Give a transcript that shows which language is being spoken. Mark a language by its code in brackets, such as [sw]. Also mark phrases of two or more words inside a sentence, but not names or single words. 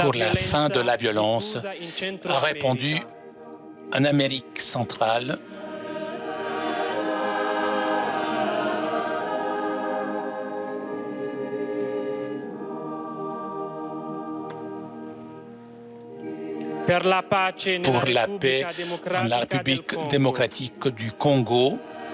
[fr] Pour la fin de la violence [it] diffusa in Centro [fr] a répandu [it] America. [fr] en Amérique centrale. [it] Per la pace nella [fr] Pour la paix [it] Repubblica [fr] en la [it] Democratica del [fr] République [it] Congo. [fr] démocratique du Congo.